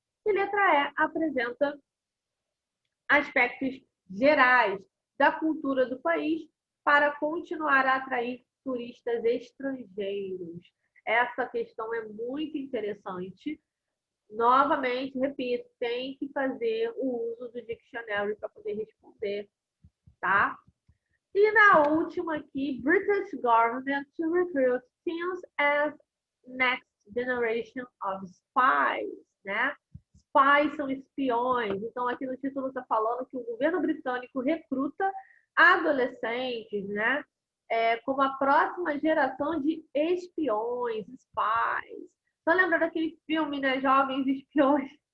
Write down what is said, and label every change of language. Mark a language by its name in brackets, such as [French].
[Portuguese] E letra E, apresenta aspectos gerais da cultura do país para continuar a atrair turistas estrangeiros. Essa questão é muito interessante. Novamente, repito, tem que fazer o uso do dictionary para poder responder, tá? E na última aqui, [English] British government to recruit teens as next generation of spies, [Portuguese] né? Spies são espiões. Então, aqui no título está falando que o governo britânico recruta adolescentes, né? Como a próxima geração de espiões, spies. Só lembra daquele filme, né? Jovens Espiões.